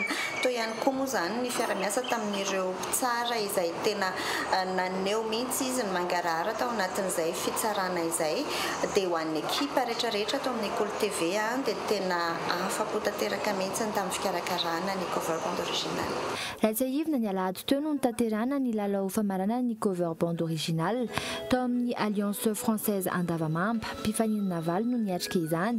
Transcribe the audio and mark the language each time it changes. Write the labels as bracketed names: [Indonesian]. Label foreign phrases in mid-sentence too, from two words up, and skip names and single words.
[Malagasy] Toy ihany koa moa zany ny fiaramiasa tamin'ireo mpitsara izay tena naneo mihitsy izy ny mangarahara tao anatin'izay fitsarana izay dia ho an'ny ekipa rehetrarehetra tao amin'ny Cool TV dia tena afa-po tanteraka mihitsy tamin'ny fikarakarana ny cover band original. Ratsahivina ny alahady teo no nitanterana ny lalao famarana ny cover band original tao amin'ny Alliance Française Andavamamba mpifaninana valy no niatrika izany.